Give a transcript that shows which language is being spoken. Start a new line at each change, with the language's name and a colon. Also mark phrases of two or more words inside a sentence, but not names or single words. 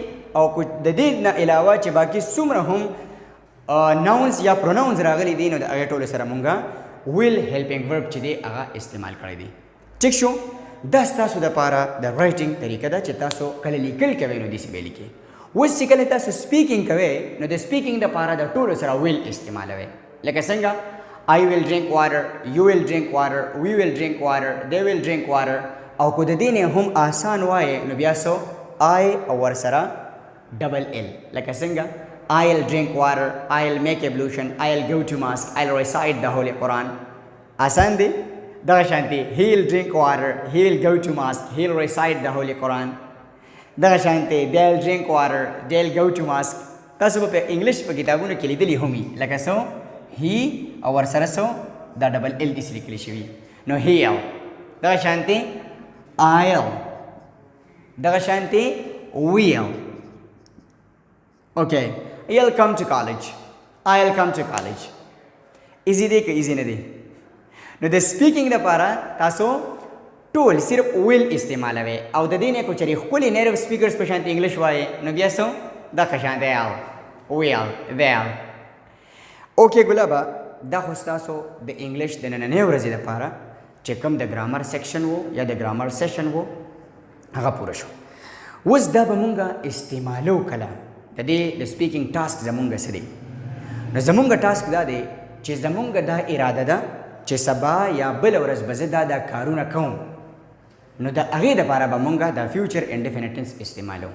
Pashto: او د دې نه علاوه چې باقي څومره هم ناونز یا پروناونز راغلی دی، نو د هغې ټولو سره مونږ ویل
English: helping verb
Pashto: چې دی هغه استعمال کړی دی. ټیک شو؟ دا ستاسو دپاره د رایټینګ طریقه ده چې تاسو کله لیکل کوئ نو داسې به لیکئ. اوس چې کله تاسو سپیکینګ کوئ، نو د سپیکینګ دپاره د ټولو سره ویل استعمالوئ. لکه څنګه
English: I will drink water, you will drink water, we will drink water, they will drink water.
Pashto: او کو د دې نه هم آسان وایي نو بیا سو
English: I
Pashto: او ورسره
English: double L
Pashto: لکه څنګه
English: I'll drink water, I'll make ablution, I'll go to mosque, I'll recite the Holy Quran.
Pashto: آسان دی دغه شانتي
English: he'll drink water, he'll go to mosque, he'll recite the Holy Quran.
Pashto: دغه شانتي
English: they'll drink water, they'll go to mosque.
Pashto: تاسو په انګلیش په کتابونو کې لیدلی همي لکه سو he او ورسره سو دا
English: double L
Pashto: دي لیکل شوی نو he'll دغه شانتي I'll دغه شانتي will.
English: Okay, you'll come to college, I'll come to college.
Pashto: easy دی که easy نه دی نو د سپیکینګ لپاره تاسو ټول صرف will استعمالوي او د دې نه کو چری خپل
English: native speakers
Pashto: په شانتي انګلیش وایي نو بیا سو دا که شانتي
English: will they'll.
Pashto: اوکې ګلابا دا خو ستاسو د انګلیش د نننۍ ورځې لپاره چې کوم د
English: grammar section
Pashto: وو یا د
English: grammar session
Pashto: وو هغه پوره شو. اوس دا به مونږه استعمالو کله د دې د سپیکینګ ټاسک زمونږ څه دی نو زمونږ ټاسک دا دی چې زمونږ دا اراده ده چې سبا یا بل ورځ به زه دا کارونه کوم نو د هغې دپاره به مونږ دا
English: future indefinite tense
Pashto: استعمالو.